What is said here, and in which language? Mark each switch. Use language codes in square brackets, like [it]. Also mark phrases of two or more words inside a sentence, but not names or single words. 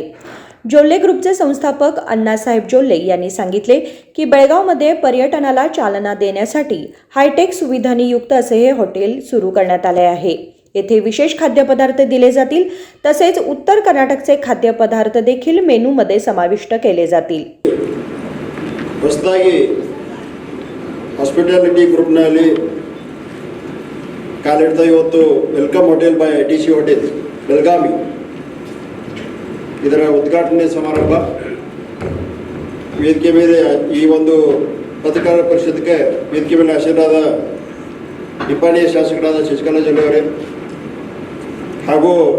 [mr] जोल्ले ग्रुपचे संस्थापक अण्णासाहेब जोल्ले यांनी सांगितले की बेळगावमध्ये पर्यटनाला चालना देण्यासाठी हायटेक सुविधांनी युक्त असे हे हॉटेल सुरू करण्यात आले आहे. येथे विशेष खाद्यपदार्थ दिले जातील तसेच उत्तर कर्नाटकचे खाद्यपदार्थ देखील मेनूमध्ये समाविष्ट केले जातील. [kn] ಹಾಸ್ಪಿಟಾಲಿಟಿ ಗ್ರೂಪ್ನಲ್ಲಿ ಕಾಲಿಡ್ತಾ ಇವತ್ತು ವೆಲ್ಕಮ್ ಹೋಟೆಲ್ ಬೈ ITC ಹೋಟೆಲ್ ಬೆಳಗಾವಿ ಇದರ ಉದ್ಘಾಟನೆ ಸಮಾರಂಭ ವೇದಿಕೆ ಮೇಲೆ ಈ ಒಂದು ಪತ್ರಕಾರ ಪರಿಷತ್ಗೆ ವೇದಿಕೆ ಮೇಲೆ ಆಶೀರ್ವಾದ ನಿಪ್ಪಾಣಿಯ ಶಾಸಕರಾದ ಶಶಿಕಲಾ ಜೊಲ್ಲೆ ಅವರೇ ಹಾಗೂ